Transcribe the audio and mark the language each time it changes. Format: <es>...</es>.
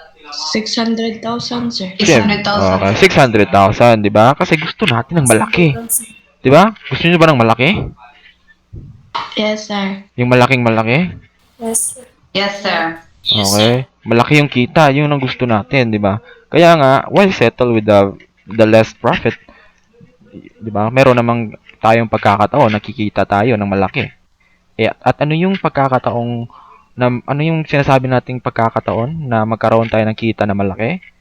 <en>600,000, sir.</en> <tl>Okay, 600,000, di ba? Kasi gusto natin ng malaki. Di ba? Gusto niyo ba ng malaki?</tl> <en>Yes, sir.</en> <tl>Yung malaking malaki?</tl> <en>Yes, sir. Yes, sir. Okay.</en> <tl>Malaki yung kita, yun ang gusto natin, di ba? Kaya nga,</tl> <en>why settle with the less profit?</en> <tl>Di ba? Meron namang tayong pagkakataon, nakikita tayo ng malaki. At ano yung pagkakataong ano yung sinasabi nating pagkakataon na magkaroon tayo ng kita na malaki?</tl>